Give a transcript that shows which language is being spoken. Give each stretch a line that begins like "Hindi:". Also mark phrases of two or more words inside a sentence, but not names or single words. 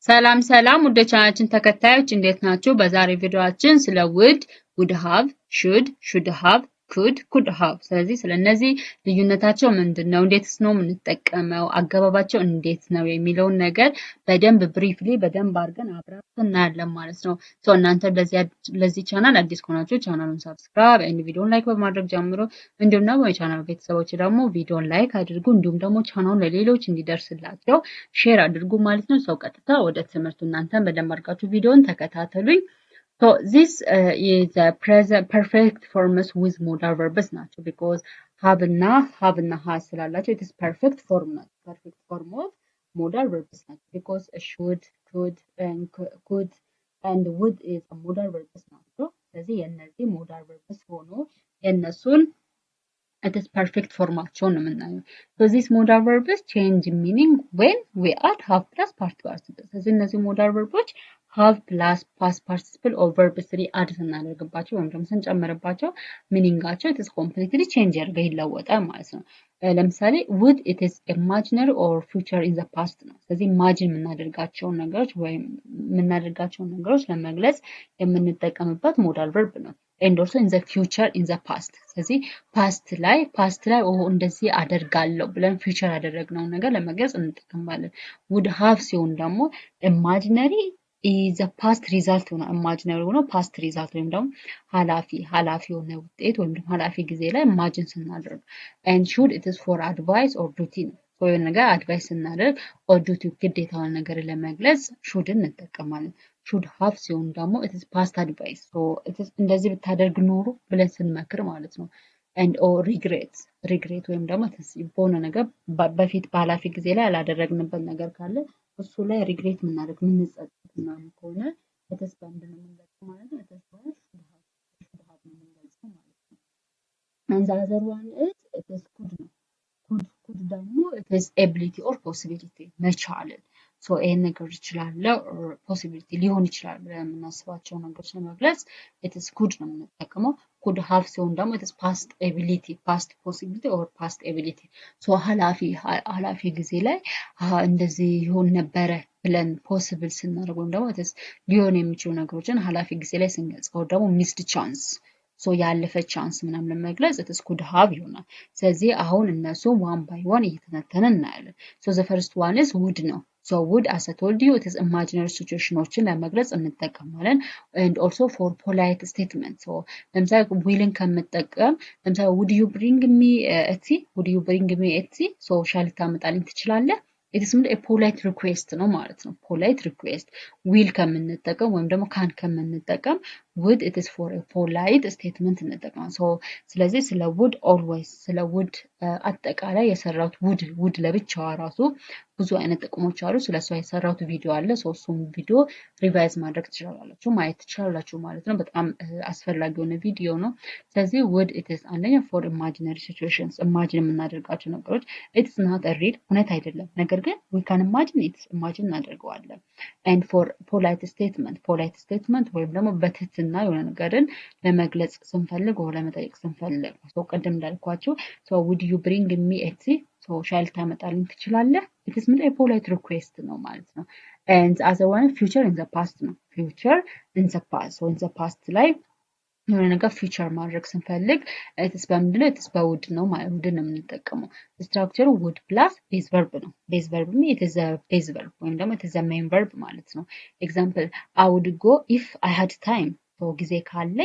Amharic: ሰላም ሰላም ወደ ቻናላችን ተከታዮች እንዴት ናችሁ? በዛሬ ቪዲዮአችን ስለ
English: would have should have could have
Amharic: ስለዚህ ስለነዚህ ልዩነታቸው ምንድነው እንዴትስ ነው የምንጠቀመው አገባባቸው እንዴት ነው የሚለውን ነገር በደንብ ብሪፍሊ በደንብ አድርገን አብረን እናያለን ማለት ነው። እናንተ ለዚህ ቻናል አዲስ ከሆናችሁ ቻናሉን ሰብስክራይብ እና ቪዲዮን ላይክ በማድረግ ጀምሮ እንዲሁም ደግሞ የቻናሉ ቤተሰቦች ደግሞ ቪዲዮን ላይክ አድርጉ እንዲሁም ደግሞ ቻናሉን ለሌሎች እንዲደርስላቸው ሼር አድርጉ ማለት ነው። ሰው ቀጥታ ወደ ትምህርቱ እናንተን በደንብ አድርጋችሁ ቪዲዮን ተከታተሉኝ።
English: So this is a present perfect forms with modal verbs
Amharic: ናቸው
English: because have
Amharic: እና has ስላላቸው
English: it is perfect form
Amharic: ናቸው
English: perfect form of modal verbs
Amharic: ናቸው
English: because should could and would is a modal verbs
Amharic: ናቸው። ስለዚህ የነዚህ
English: modal verbs
Amharic: ሆኖ የነሱን
English: it is perfect formaቸውን
Amharic: ነው የምናየው።
English: So these modal verbs change meaning when we add have plus past participle
Amharic: ስለዚህ እነዚህ
English: modal verbs have plus past participle or verb 3
Amharic: አድ ስናደርግባቸው ወይም ደግሞ ስንጨምርባቸው ሚኒንጋቸው
English: it is completely change
Amharic: ያደርጋል ይለወጣል ማለት ነው። ለምሳሌ
English: would it is imaginary or future in the past
Amharic: ነው። ስለዚህ
English: imagine
Amharic: የምናደርጋቸውን ነገሮች ወይም የምናደርጋቸውን ነገሮች ለመግለጽ የምንጠቀምበት
English: modal verb ነው። and also in the future in the past ስለዚህ past
Amharic: ላይ እንደዚህ አደርጋለሁ ብለን
English: future
Amharic: ያደረግነውን ነገር ለመግለጽ እንጠቀማለን።
English: would have
Amharic: ሲሆን ደግሞ
English: imaginary is the past result ሆነ imaginary ሆኖ past result
Amharic: ወይም ደግሞ ኃላፊ የሆነ ውጤት ወይም ደግሞ ኃላፊ ጊዜ ላይ imagine ስናደርግ
English: and should it is for advice or duty
Amharic: ነው። የሆነ ነገር አድቫይስ ስናደርግ
English: or duty
Amharic: ግዴታውን ነገር ለመግለጽ should እንጠቀማለን።
English: should have
Amharic: ሲሆን ደግሞ
English: it is past advice so it is
Amharic: እንደዚህ ብታደርግ ኖሮ ብለን ስንመክር ማለት ነው።
English: and or regret
Amharic: ወይም ደግሞ በሆነ ነገር በፊት በኃላፊ ጊዜ ላይ ያላደረግንበት ነገር ካለ እሱ ላይ ሪግሬት የምናደርግ የምንጸጸት ምናምን ከሆነ
English: it is
Amharic: በምንድን ነው የምንገልጸው ማለት ነው።
English: it is should have
Amharic: ነው የምንገልጸው ማለት ነው።
English: and the other one is it is could
Amharic: ነው። could ደግሞ
English: it is ability or possibility
Amharic: መቻልን so ይሄን ነገር ይችላል possibility ሊሆን ይችላል ብለን የምናስባቸው ነገሮች ለመግለጽ
English: it is could
Amharic: ነው የምንጠቀመው።
English: could have
Amharic: ሲሆን ደግሞ
English: it is past ability past possibility or past ability so
Amharic: ኃላፊ ጊዜ ላይ እንደዚህ ይሆን ነበረ ብለን possible ስናደርግ ወይም
English: ደግሞ it is
Amharic: ሊሆን የሚችሉ ነገሮችን ኃላፊ ጊዜ ላይ ስንገልጽ
English: or ደግሞ missed chance so
Amharic: ያለፈ ቻንስ ምናምን ለመግለጽ
English: it is could have
Amharic: ይሆናል። ስለዚህ አሁን እነሱ
English: one by one
Amharic: እየተነተንን እናያለን።
English: so the first one is would ነው። so would as I told you it is imaginary situationዎችን
Amharic: ለመግለጽ እንጠቀማለን
English: and also for polite statement so ለምሳሌ willን
Amharic: ከምጠቀም ለምሳሌ
English: would you bring me a tea so
Amharic: ሻይ ልታመጣልኝ ትችላለህ
English: it is a polite request
Amharic: ነው ማለት ነው።
English: polite request will
Amharic: ከምንጠቀም ወይም ደግሞ can ከምንጠቀም
English: would it is for a polite statement
Amharic: እንጠቀማለን። so ስለዚህ ስለ
English: would always
Amharic: ስለ would አጠቃላይ የሰራሁት would ለብቻዋ ራሱ ብዙ አይነት ጥቅሞች አሉ። ስለሷ የሰራሁት ቪዲዮ አለ። እሱም ቪዲዮ ሪቫይዝ ማድረግ ትችላላችሁ ማየት ትችላላችሁ ማለት ነው። በጣም አስፈላጊ የሆነ ቪዲዮ ነው። ስለዚህ
English: would it is
Amharic: አንደኛ for
English: imaginary situations imagine
Amharic: የምናደርጋቸው ነገሮች
English: it is not a real
Amharic: እውነት አይደለም ነገር ግን
English: we can imagine it imagine እናደርገዋለን and for polite statement
Amharic: ወይም ደግሞ በትህትና የሆነ ነገርን ለመግለጽ ስንፈልግ ወይ ለመጠየቅ ስንፈልግ ቅድም እንዳልኳችሁ
English: so would you bring me a tea so
Amharic: ሻይ ልታመጣልኝ ትችላለህ
English: it is a polite request
Amharic: ነው ማለት ነው።
English: and the other one future in the past ነው future in the past so in the past
Amharic: ላይ የሆነ ነገር ፊቸር ማድረግ ስንፈልግ
English: it's በምንድነው it's በwould
Amharic: ነው ማለት
English: would
Amharic: ነው የምንጠቀመው። ስትራክቸሩ
English: would plus base verb ነው። base verb it is a base verb
Amharic: ወይም ደግሞ
English: it is a main verb
Amharic: ማለት ነው።
English: example I would go if I had time so
Amharic: ጊዜ ካለኝ